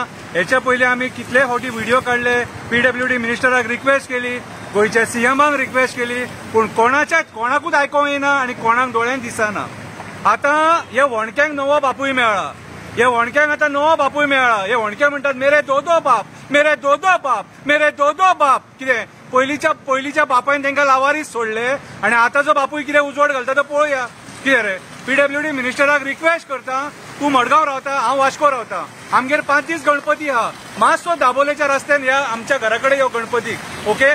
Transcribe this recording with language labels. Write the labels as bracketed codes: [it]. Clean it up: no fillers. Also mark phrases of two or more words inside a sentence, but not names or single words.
[kok] हेच्या पयलीं आमी कितले फावटी व्हिडिओ काढले, पीडब्ल्यूडी मिनिस्टराक रिक्वेस्ट केली, गोयच्या सीएमाक रिक्वेस्ट केली, पूण कोणाकूच आयकोंक येना आणि कोणाक दोळ्यान दिसना। आता हे वणक्यांक नवो बापूय मेळ्ळा, हे वणक्यांक आता नवो बापूय मेळ्ळा। हे वणके म्हणतात [hi] मेरे दो दो बाप, मेरे दो दो बाप, मेरे दो दो बाप। [kok] कितें पयलींच्या बापायन तांकां लावारीस सोडले आणि आतांचो बापूय कितें उजवड घालता तो पळोवया। कितें रे, पीडब्ल्यूडी मिनिस्टराक रिक्वेस्ट करता, तूं मडगांव रावता, हांव वास्को रावता, आमगेर 5 दीस गणपती आहा, मातसो दाबोलेच्या रस्त्यान या आमच्या घरा कडेन यो गणपतीक, ओके।